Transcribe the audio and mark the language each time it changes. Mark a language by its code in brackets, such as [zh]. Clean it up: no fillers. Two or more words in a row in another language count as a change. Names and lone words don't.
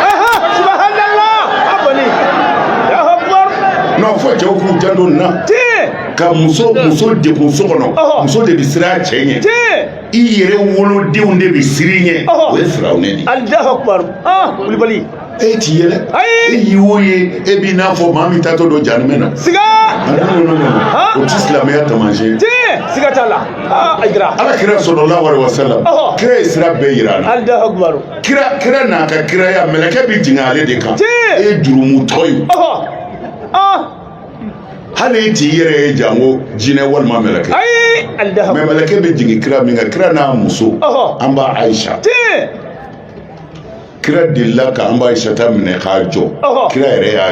[bm] non fo cɛw k'u janto nin na ka muso dekun so kɔnɔ muso de bɛ siran a cɛ ɲɛ i yɛrɛ wolodenw de bɛ siri ɲɛ o ye firawunɛ de ye. [ar] الله أكبر. [bm] Kulibali e ti yɛlɛ e y'i wo ye e b'i n'a fɔ maa min tatɔ don janimɛ na siga o ti silamɛya taamasiyɛn siga t'a la Aïdara ala kira [ar] صلى الله عليه وسلم [bm] kira ye sira bɛɛ yira an na [ar] الله أكبر [bm] kira n'a ka kiraya mɛlɛkɛ bi jigin ale de kan e ye jurumutɔ ye hali e t'i yɛrɛ ye jango jinɛ walima mɛlɛkɛ mɛ mɛlɛkɛ bɛ jigin kira min kan kira n'a muso an b'a Aïcha kira delila ka an b'a Aïcha ta minɛ k'a jɔ kira yɛrɛ y'a